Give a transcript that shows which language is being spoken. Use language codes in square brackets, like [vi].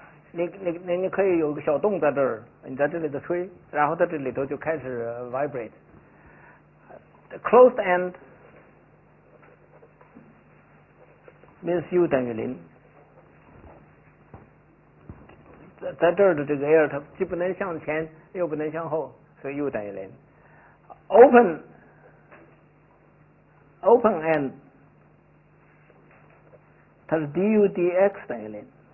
[zh] 你可以有个小洞在这儿，你在这里头吹，然后在这里头就开始 vibrate。 [en] The closed end means U [zh] 等于0。在这儿的这个 air 它既不能向前又不能向后，所以 U 等于0。 Open end 它是 du dx 等于0。